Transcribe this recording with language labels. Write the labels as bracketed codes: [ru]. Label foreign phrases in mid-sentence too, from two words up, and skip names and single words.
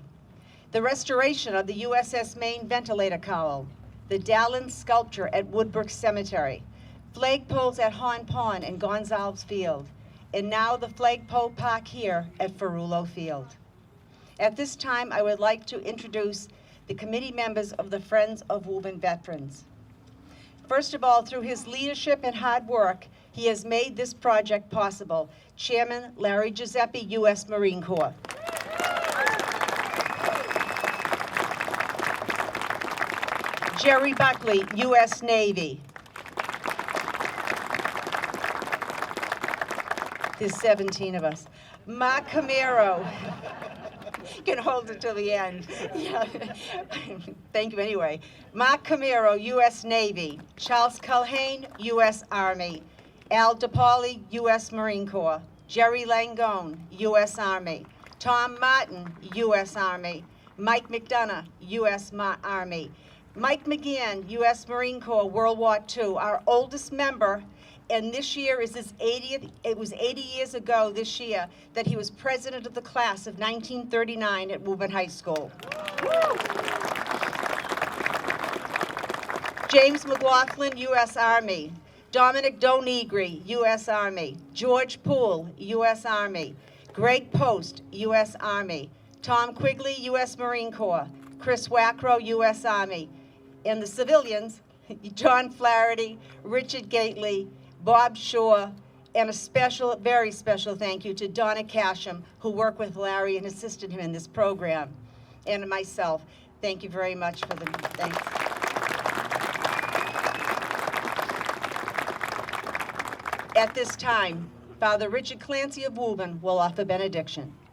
[en] The restoration of the USS Maine ventilator cowl, the Dallin sculpture at Woodbrook Cemetery, flagpoles at Hon Pond and Gonzalez Field, and now the flagpole park here at Ferullo Field. At this time, I would like to introduce the committee members of the Friends of Woburn Veterans. First of all, through his leadership and hard work, he has made this project possible. Chairman Larry Guiseppe, U.S. Marine Corps. Jerry Buckley, U.S. Navy. There's 17 of us. Mark Camaro. You can hold it till the end. Yeah. Thank you anyway. Mark Camaro, U.S. Navy. Charles Culhane, U.S. Army. Al DePauli, U.S. Marine Corps. Jerry Langone, U.S. Army. Tom Martin, U.S. Army. Mike McDonough, U.S. Army. Mike McGann, U.S. Marine Corps, World War II, our oldest member. And this year is his 80th, it was 80 years ago this year that he was president of the class of 1939 at Woburn High School. Woo! James McLaughlin, U.S. Army. Dominic Donegri, U.S. Army. George Poole, U.S. Army. Greg Post, U.S. Army. Tom Quigley, U.S. Marine Corps. Chris Wackrow, U.S. Army. And the civilians, John Flaherty, Richard Gately, Bob Shore, and a special, very special thank you to Donna Casham, who worked with Larry and assisted him in this program, and myself. Thank you very much for the thanks. At this time, Father Richard Clancy of Woburn will offer benediction.